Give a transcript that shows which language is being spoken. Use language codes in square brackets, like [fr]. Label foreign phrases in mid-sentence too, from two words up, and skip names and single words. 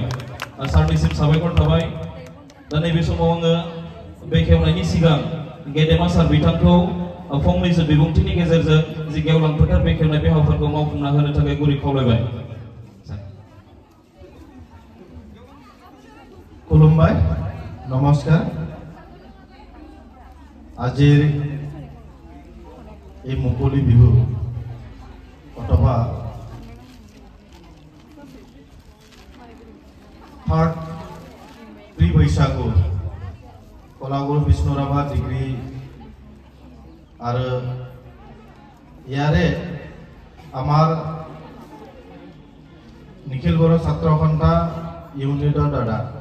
[brx] सारनिसिम साबायखर थाबाय। दा नैबे समाव आङो बेखेवनायनि सिगां गेदेमा सार बिथांखौ फंनैसो बिबुंथिनि गेजेरजों जि गेवलां फोथार बेखेवनाय बे हाबाफारिखौ मावफुंना होनो थाखाय गुरै खावलायबाय। खुलुमबाय, नमस्कार। [as] আজিৰ এই মুকলি বিহু অথবা [en] third pre [as] বৈশাগু কলাগুৰু বিষ্ণুৰাভা ডিগ্ৰী আৰু ইয়াৰে আমাৰ নিখিল বড়ো ছাত্ৰ সন্থা ইউনিটৰ দ্বাৰা